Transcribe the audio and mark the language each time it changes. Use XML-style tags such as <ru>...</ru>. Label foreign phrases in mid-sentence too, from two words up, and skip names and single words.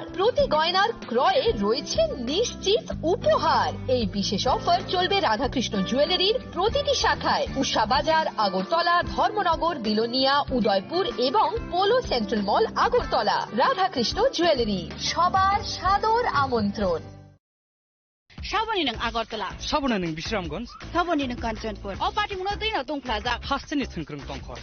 <bn>প্রতি গয়নার ক্রয়ে রয়েছে নিশ্চিত উপহার। এই বিশেষ অফার চলবে রাধাকৃষ্ণ জুয়েলারির প্রতিটি শাখায়, উষা বাজার, আগরতলা, ধর্মনগর, বিলোনিয়া, উদয়পুর এবং পোলো সেন্ট্রাল মল, আগরতলা। রাধাকৃষ্ণ জুয়েলারি, সবার সাদর আমন্ত্রণ।</bn> <trp>साबनी नों आगरतला, साबना नों बिश्रामगंज, साबनी नों काञ्चनपुर, अ पार्टीमुनो दैनो दंफ्लाजा, हास्तेनि थोंख्रों दंखर,</trp>